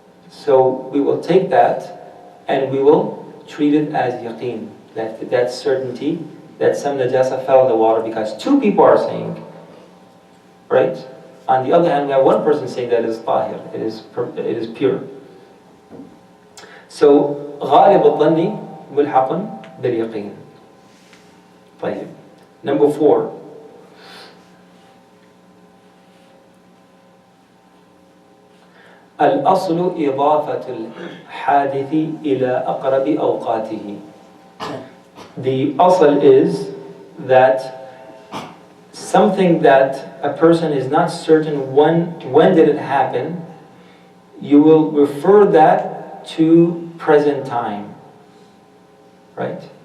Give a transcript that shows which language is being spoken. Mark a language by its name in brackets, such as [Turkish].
[English] So we will take that and we will treat it as yaqeen, that certainty that some najasa fell in the water because two people are saying, right? On the other hand, we have one person saying that it is tahir, it is pure. [Arabic] So غالب الظن ملحق باليقين. [English] طيب. Number 4. [Arabic] الأصل إضافة الحادث إلى أقرب أوقاته. [English] The asl is that something that a person is not certain when did it happen, you will refer that to present time, right?